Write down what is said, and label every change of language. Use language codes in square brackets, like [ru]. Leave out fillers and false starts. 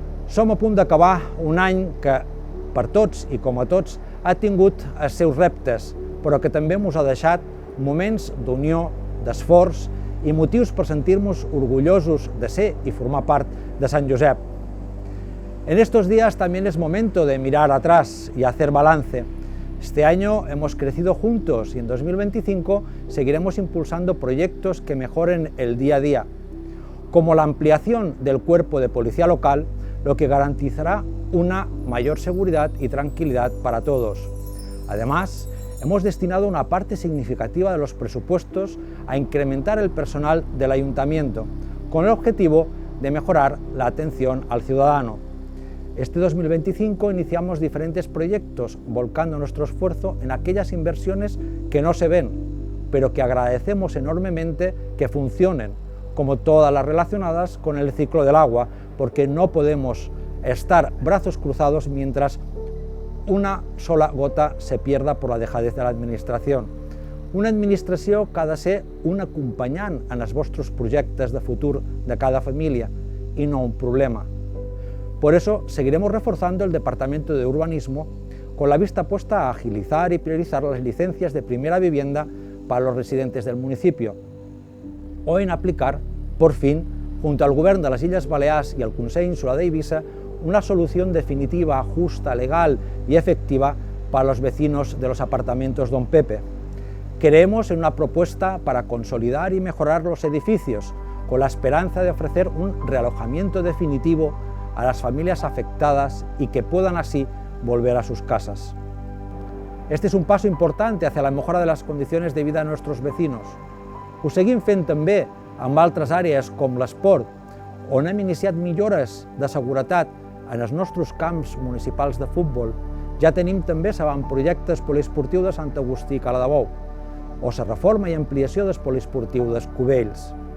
[ca] Som a punt d'acabar un any que, per tots i com a tots, ha tingut els seus reptes, però que també ens ha deixat moments d'unió, d'esforç i motius per sentir-nos orgullosos de ser y formar part de Sant Josep. [es] En estos días también es momento de mirar atrás y hacer balance. Este año hemos crecido juntos y en 2025 seguiremos impulsando proyectos que mejoren el día a día, como la ampliación del cuerpo de policía local, lo que garantizará una mayor seguridad y tranquilidad para todos. Además, hemos destinado una parte significativa de los presupuestos a incrementar el personal del ayuntamiento, con el objetivo de mejorar la atención al ciudadano. Este 2025 iniciamos diferentes proyectos, volcando nuestro esfuerzo en aquellas inversiones que no se ven, pero que agradecemos enormemente que funcionen, como todas las relacionadas con el ciclo del agua, porque no podemos estar brazos cruzados mientras una sola gota se pierda por la dejadez de [ca] l'administració. Una administració que ha de ser un acompanyant en els vostres projectes de futur de cada família y no un problema. [es] Por eso seguiremos reforzando el Departamento de Urbanismo con la vista puesta a agilizar y priorizar las licencias de primera vivienda para los residentes del municipio, o en aplicar, por fin, junto al Govern de las Illes Balears y al Consell Insular de Eivissa, una solución definitiva, justa, legal y efectiva para los vecinos de los apartamentos Don Pepe. Creemos en una propuesta para consolidar y mejorar los edificios, con la esperanza de ofrecer un realojamiento definitivo a las familias afectadas y que puedan así volver a sus casas. Este es un paso importante hacia la mejora de las condiciones de vida de nuestros vecinos. [ca] Ho seguim fent també amb altres àrees com l'esport, on hem iniciat millores de seguretat en els nostres camps municipals de futbol. Ja tenim també l'avantprojecte poliesportiu de Sant Agustí i Caladebou, o la reforma i ampliació del poliesportiu d'Escovells.